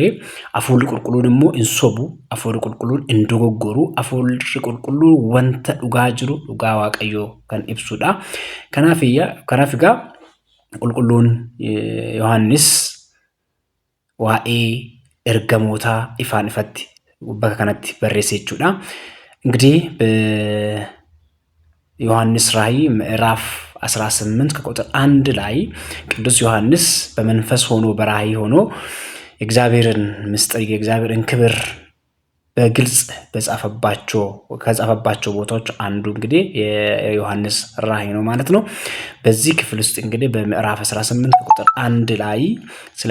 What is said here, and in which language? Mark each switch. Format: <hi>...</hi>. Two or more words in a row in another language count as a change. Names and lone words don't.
<om>Hafuurri qulqulluun immoo hin sobu, hafuurri qulqulluun hin dogoggoru, hafuurri qulqulluun wanta dhugaa jiru dhugaa Waaqayyoo kan ibsudha. Kanaaf egaa qulqulluun Yohaannis waa'ee ergamootaa ifaan ifatti bakka kanatti barreesse jechuudha.</om> <am>እንግዲህ በዮሐንስ ራእይ ምዕራፍ 18 ከቁጥር 1 ላይ ቅዱስ ዮሐንስ በመንፈስ ሆኖ በራእይ ሆኖ እግዚአብሔርን ምስጢር የእግዚአብሔርን ክብር በግልጽ ከጻፈባቸው ቦታዎች አንዱ እንግዲህ የዮሐንስ ራእይ ነው ማለት ነው። በዚህ ክፍል ውስጥ እንግዲህ በምዕራፍ 18 ቁጥር 1 ላይ ስለ</am>